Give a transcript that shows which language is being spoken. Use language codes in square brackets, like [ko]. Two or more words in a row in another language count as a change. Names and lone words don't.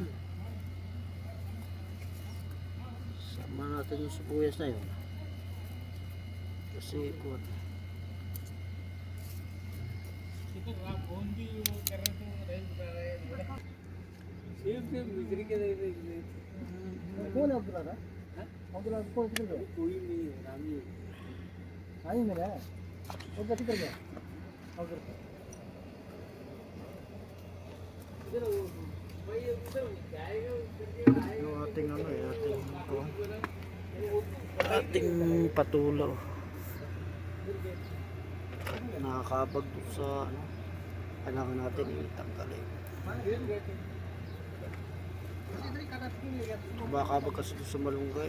[tl] Sama natin yung sibuyas na yun. Kasi kuwan. [hi] कौन है अब्दुल्ला रा? अब्दुल्ला कौन किधर गया? कोई नहीं है, रामी है। रामी में है? वो किधर गया? अब्दुल्ला। इधर वो भाई उधर जाएगा [tl] Yung ating ano eh, ating patulo. Nakakabag doon sa ano. Kailangan natin itanggalin. Kumakabag kasi doon sa malunggay.